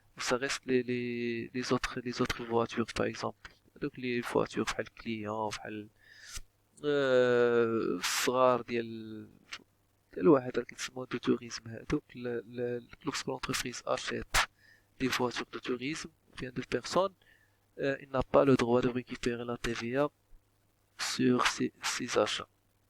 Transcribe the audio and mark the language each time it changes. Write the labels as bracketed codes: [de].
[fr] Ça reste les autres voitures, par exemple. Donc les voitures [ar] بحال client بحال الصغار ديال الواحد راه كيتسموا دو توريزم. هادوك [fr] lorsque l'entreprise achète des voitures de tourisme ou bien de personnes, il n'a pas le droit de récupérer la TVA sur ces achats.